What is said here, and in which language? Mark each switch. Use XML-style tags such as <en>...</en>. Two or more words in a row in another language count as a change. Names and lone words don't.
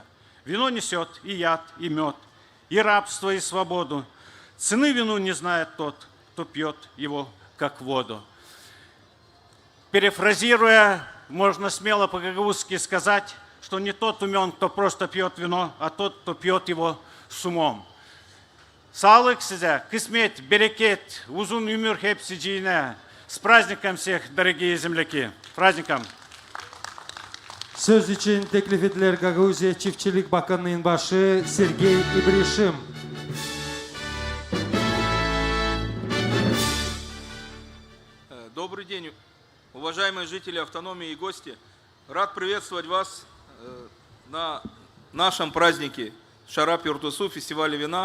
<ru>Вино несет и яд, и мед, и рабство, и свободу. Цены вину не знает тот, кто пьет его как воду. Перефразируя, можно смело по-гагаузски сказать, что не тот умен, кто просто пьет вино, а тот, кто пьет его с умом.</ru> <gag>Sağlık size, кисмет, берекет, uzun ömür hepsiciğine.</gag> <ru>С праздником всех, дорогие земляки. С праздником.</ru> <gag>Söz için teklif edilir Gagauzия Çiftçilik Bakanlığı'nın başı Sergey İbrişim.</gag> <ru>Добрый день, уважаемые жители автономии и гости. Рад приветствовать вас на нашем празднике Шарап Юртусу, фестивале вина.</ru>